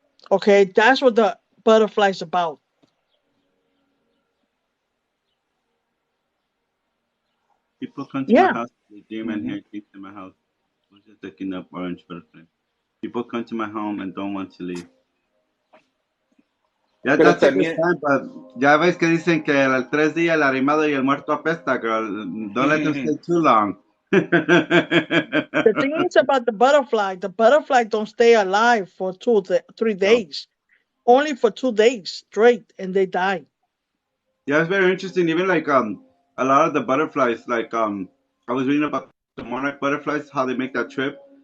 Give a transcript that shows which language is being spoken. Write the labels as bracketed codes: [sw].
[en] Okay, that's what the butterfly is about. People come to my Yeah, house. The demon Mm-hmm. here came to my house. I was just looking up orange butterfly. People come to my home and don't want to leave. Yeah, [es] Pero [en] that's a good [es] también, sign, but ya ves que dicen que al 3 días el arrimado y el muerto apesta, girl. [en] Don't let them stay too long. the thing is about the butterfly don't stay alive for 3 No. days, only for 2 days straight, and they die. Yeah, it's very interesting. Even like a lot of the butterflies, like I was reading about the monarch butterflies, how they make that trip.